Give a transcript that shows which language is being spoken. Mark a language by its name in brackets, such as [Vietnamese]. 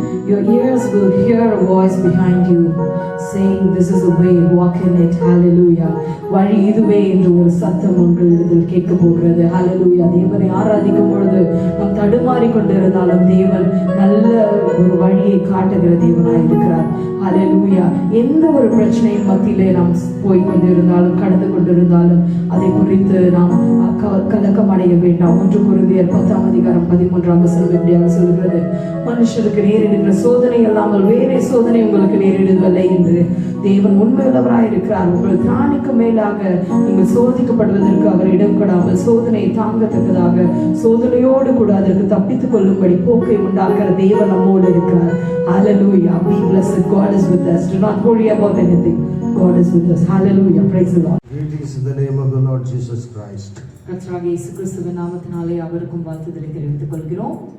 [English] Your ears will hear a voice behind you saying, "This is the way, walk in it." Hallelujah. [Tamil] வழி இதுவே என்று ஒரு சத்தம் உங்களிடத்தில் கேட்க போகிறது. Hallelujah. தேவனை ஆராதிக்கும் பொழுது நாம் தடுமாறி கொண்டிருந்தாலும் தேவன் நல்ல ஒரு வழியை காட்டுகிற தேவனாய் இருக்கிறார். Hallelujah. எந்த ஒரு பிரச்சனையின் மத்தியிலே நாம் போய் கொண்டிருந்தாலும் கடந்து கொண்டிருந்தாலும் அதை குறித்து நாம் கலக்கம் அடைய வேண்டாம். 1 கொரிந்தியர் 10:13 எப்படியாக சொல்கிறது, மனுஷருக்கு நேரிடுகிற சோதனை அல்லாமல் வேறே சோதனை உங்களுக்கு நேரிடுவதில்லை என்று தேவன் உண்மையுள்ளவராய் இருக்கிறார். உங்கள் திராணிக்கு மேலாக நீங்கள் சோதிக்கப்படுவதற்கு அவர் இடம் கொடாமல் சோதனையை தாங்கத்தக்கதாக சோதனையோடு கூட அதற்கு தப்பித்துக் கொள்ளும்படி போக்கை உண்டாக்குற தேவன் நம்மோடு இருக்கிறார். [English] Hallelujah. Be blessed. God is with us. Do not worry about anything. God is with us. Hallelujah. Praise the Lord. Greetings in the name of the Lord Jesus Christ. [Tamil] கர்த்தராகிய இயேசு கிறிஸ்துவின் நாமத்தினாலே அவருக்கும் வாழ்த்துதலை தெரிவித்துக் கொள்கிறோம்.